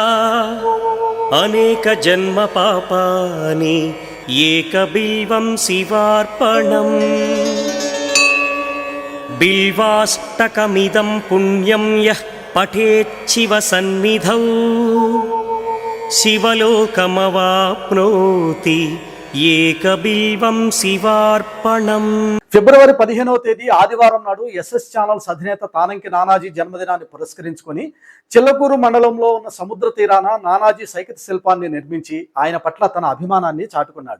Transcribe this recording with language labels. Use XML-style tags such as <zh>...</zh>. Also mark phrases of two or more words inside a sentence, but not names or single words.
<sa>अनेकजन्मपापानि एकबिल्वं शिवार्पणम् बिल्वाष्टकमिदं पुण्यं यः पठेच्छिव सन्निधौ शिवलोकमवाप्नोति ఏకబిల్వం శివార్పణం.</sa> <te>ఫిబ్రవరి 15వ తేదీ ఆదివారం నాడు ఎస్ఎస్ ఛానల్స్ అధినేత తానంకి నానాజీ జన్మదినాన్ని పురస్కరించుకొని చిల్లకూరు మండలంలో ఉన్న సముద్ర తీరాన నానాజీ సైకత శిల్పాన్ని నిర్మించి ఆయన పట్ల తన అభిమానాన్ని చాటుకున్నాడు.</te>